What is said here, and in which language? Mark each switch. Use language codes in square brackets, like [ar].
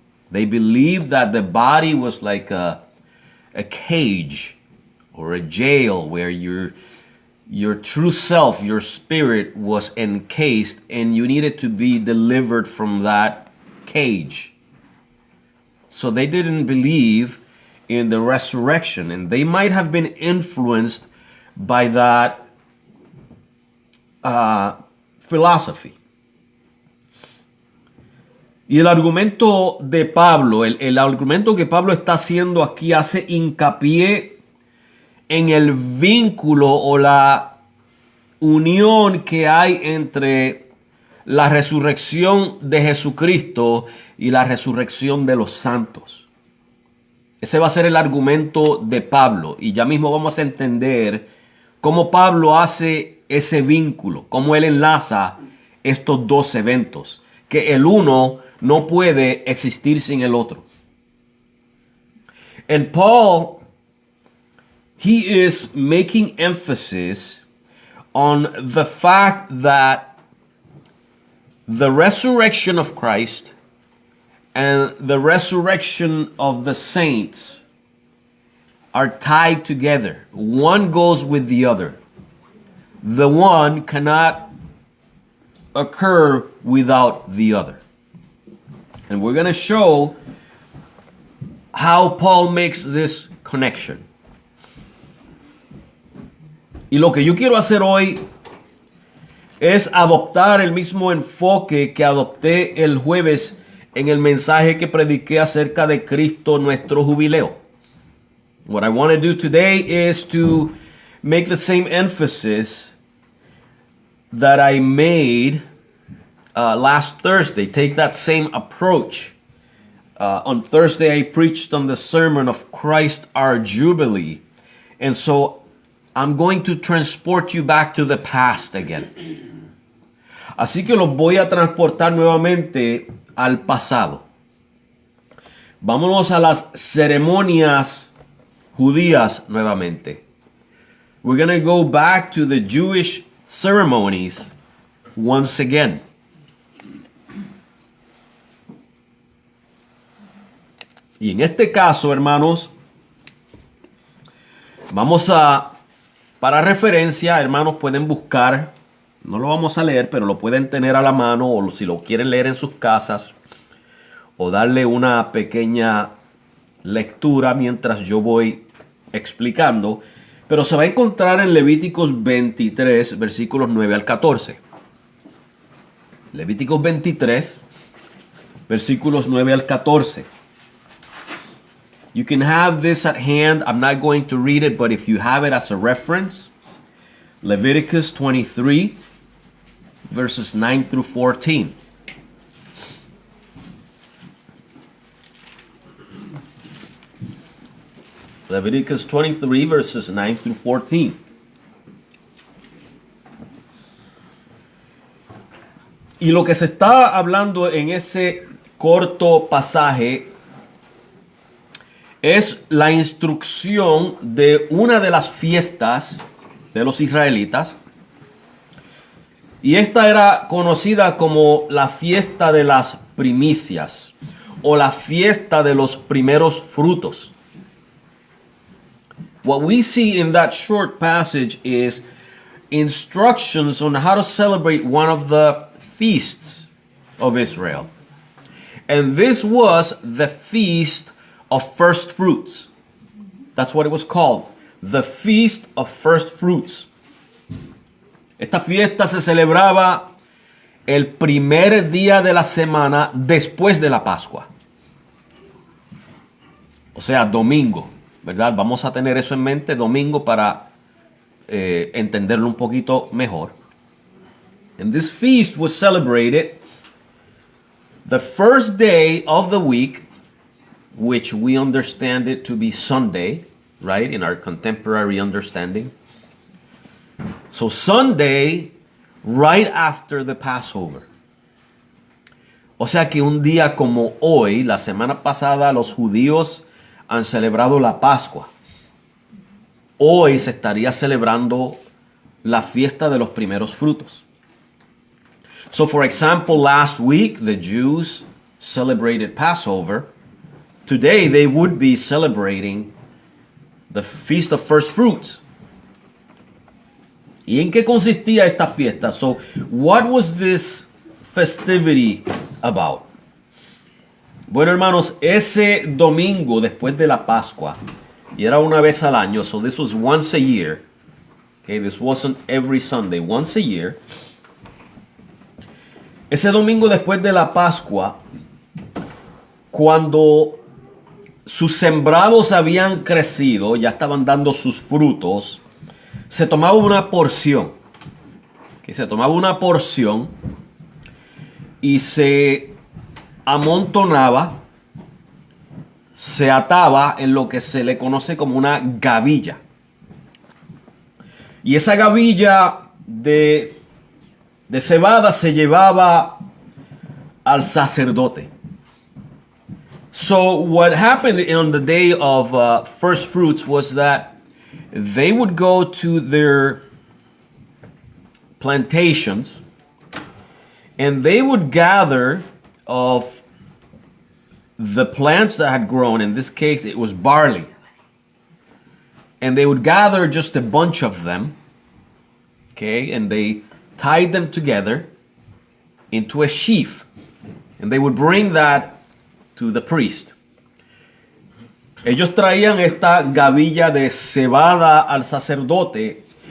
[en] They believed that the body was like a cage or a jail where your true self, your spirit, was encased and you needed to be delivered from that cage. So they didn't believe in the resurrection, and they might have been influenced by that philosophy. [es] Y el argumento de Pablo, el argumento que Pablo está haciendo aquí hace hincapié en el vínculo o la unión que hay entre la resurrección de Jesucristo y la resurrección de los santos. Ese va a ser el argumento de Pablo, y ya mismo vamos a entender cómo Pablo hace ese vínculo, cómo él enlaza estos dos eventos, que el uno no puede existir sin el otro. [en] And Paul, he is making emphasis on the fact that the resurrection of Christ and the resurrection of the saints are tied together. One goes with the other. The one cannot occur without the other. And we're going to show how Paul makes this connection. [es] Y lo que yo quiero hacer hoy es adoptar el mismo enfoque que adopté el jueves en el mensaje que prediqué acerca de Cristo, nuestro jubileo. [en] What I want to do today is to make the same emphasis that I made last Thursday. Take that same approach. On Thursday, I preached on the sermon of Christ our Jubilee. And so I'm going to transport you back to the past again. [es] Así que los voy a transportar nuevamente al pasado. Vámonos a las ceremonias judías nuevamente. [en] We're going to go back to the Jewish ceremonies once again. [es] Y en este caso, hermanos, vamos a, para referencia, hermanos, pueden buscar, no lo vamos a leer, pero lo pueden tener a la mano, o si lo quieren leer en sus casas, o darle una pequeña lectura mientras yo voy explicando, pero se va a encontrar en Levíticos 23, versículos 9 al 14. Levíticos 23, versículos 9 al 14. [en] You can have this at hand. I'm not going to read it, but if you have it as a reference, Leviticus 23, verses 9 through 14. Leviticus 23, verses 9 through 14. [es] Y lo que se está hablando en ese corto pasaje es la instrucción de una de las fiestas de los israelitas. Y esta era conocida como la fiesta de las primicias o la fiesta de los primeros frutos. [en] What we see in that short passage is instructions on how to celebrate one of the feasts of Israel. And this was the feast of first fruits. That's what it was called. The Feast of First Fruits. [es] Esta fiesta se celebraba el primer día de la semana después de la Pascua. O sea, domingo, ¿verdad? Vamos a tener eso en mente, domingo, para entenderlo un poquito mejor. [en] And this feast was celebrated the first day of the week, which we understand it to be Sunday, right, in our contemporary understanding. So Sunday, right after the Passover. [es] O sea que un día como hoy, la semana pasada, los judíos han celebrado la Pascua. Hoy se estaría celebrando la fiesta de los primeros frutos. [en] So for example, last week, the Jews celebrated Passover. Today, they would be celebrating the Feast of First Fruits. [es] ¿Y en qué consistía esta fiesta? [en] So, what was this festivity about? [es] Bueno, hermanos, ese domingo después de la Pascua, y era una vez al año, [en] so this was once a year. Okay, this wasn't every Sunday, once a year. [es] Ese domingo después de la Pascua, cuando sus sembrados habían crecido, ya estaban dando sus frutos, se tomaba una porción. Que se tomaba una porción y se amontonaba, se ataba en lo que se le conoce como una gavilla. Y esa gavilla de cebada se llevaba al sacerdote. [en] So what happened on the day of first fruits was that they would go to their plantations and they would gather of the plants that had grown. In this case, it was barley. And they would gather just a bunch of them, okay, and they tied them together into a sheaf. And they would bring that to the priest. [es] Ellos traían esta gavilla de cebada al sacerdote